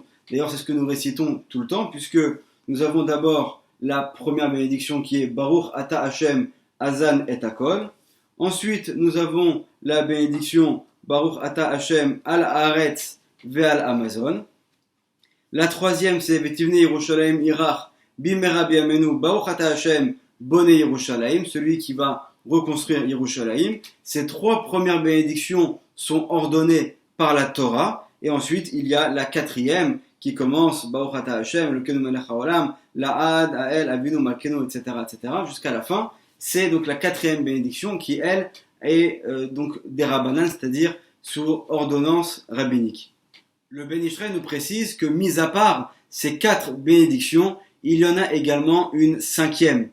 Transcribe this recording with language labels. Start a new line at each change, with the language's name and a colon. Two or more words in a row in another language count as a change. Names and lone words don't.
French: D'ailleurs, c'est ce que nous récitons tout le temps, puisque nous avons d'abord la première bénédiction qui est
Hebrew: ברוך אתה השם הזן את הכל.
French: Ensuite, nous avons la bénédiction
Hebrew: ברוך אתה השם על הארץ ועל המזון.
French: La troisième, c'est
Hebrew: ובנה ירושלים עיר הקודש במהרה בימינו ברוך אתה השם בונה ירושלים,
French: celui qui va reconstruire Yerushalayim. Ces 3 premières bénédictions sont ordonnées par la Torah. Et ensuite, il y a la 4e qui commence
Hebrew: ברוך אתה השם אלוקינו מלך העולם לעד האל אבינו מלכנו,
French: etc., jusqu'à la fin. C'est donc la 4e bénédiction qui, elle, est donc des rabbanan, c'est-à-dire sous ordonnance rabbinique. Le Ben Ishraï nous précise que, mis à part ces 4 bénédictions, il y en a également une 5e.